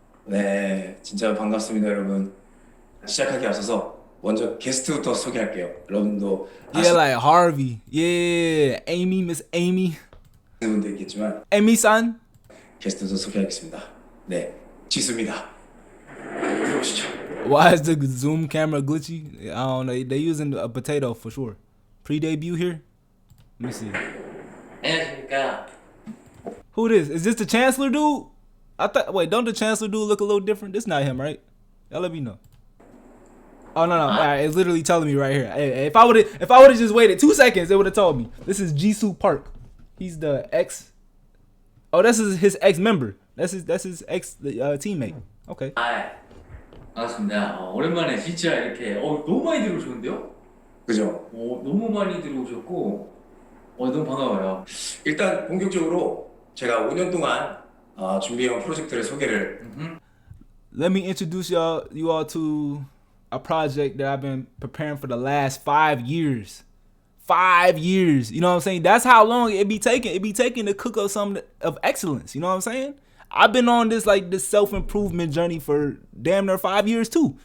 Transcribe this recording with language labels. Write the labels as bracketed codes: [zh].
[ko] 네, 진짜 반갑습니다, 여러분. 시작하기 앞서서 먼저 게스트부터 소개할게요. 여러분도 [en] Yeah, like Harvey. Yeah, Amy, Miss Amy. [ko] 아시는 분도 있겠지만 [en] Amy-san. [ko] 게스트도 소개하겠습니다. 네, 지수입니다. 들어오시죠. [en] Why is the Zoom camera glitchy? I don't know. They using a potato for sure. Pre-debut here. Let me see. [ko] 안녕하십니까. [en] Who this? Is this the Chancellor dude? Wait, don't the Chancellor dude look a little different? This not him, right? Y'all let me know. Oh no. All right, it's literally telling me right here. Hey, if I would have just waited 2 seconds, it would have told me. This is Jisoo Park. He's the ex. Oh, this is his ex member. That's his ex teammate. Okay. [ko] 아, 반갑습니다. 오랜만에 진짜 이렇게 너무 많이 들어오셨는데요? 그죠? 너무 많이 들어오셨고 너무 반가워요. 일단 본격적으로 제가 5년 동안 준비해온 프로젝트를 소개를. [en] Let me introduce you all to a project that I've been preparing for the last 5 years. 5 years. You know what I'm saying? That's how long it be taking. It be taking to cook up something of excellence. You know what I'm saying? I've been on this self-improvement journey for damn near 5 years too.